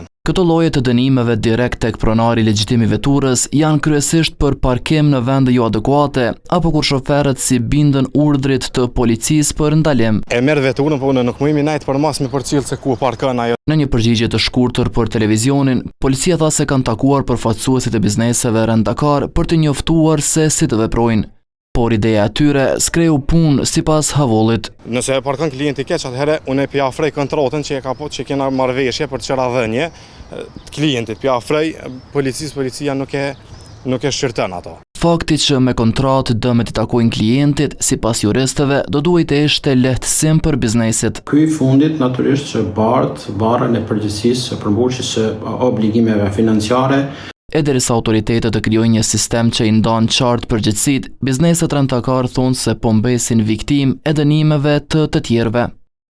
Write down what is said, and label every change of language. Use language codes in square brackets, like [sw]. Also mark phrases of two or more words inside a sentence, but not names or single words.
[sq] Këto lloje të dënimeve direkt tek pronari legjitim i veturës janë kryesisht për parkim në vende jo adekuate apo kur shoferët si bindën urdhrit të policisë për ndalim. E merr veturën, po unë nuk më jemi najt për mas me përcjell se ku parkon ajo. Në një përgjigje të shkurtër për televizionin, policia tha se kanë takuar përfaqësuesit e bizneseve rent-a-car për të njoftuar se si të veprojnë. Por ideja e tyre s'kreu punë sipas Havollit. Nëse e parkon klienti keq, atëherë unë e pjafroj kontratën që kena marrëveshje për të qeradhënie klientit, pjafroj policia nuk e shqyrton ato. Fakti që me kontratë dëmet i takojnë klientit, sipas juristëve, do duhet të ishte lehtësim për biznesit. Ky fundit natyrisht që barën e përgjegjësisë së përmbushjes së obligimeve financiare. E derisa autoritetet të krijojnë një sistem që i ndan qartë përgjegjësitë, bizneset rent-a-car thonë se po mbesin viktimë e dënimeve të tjerëve.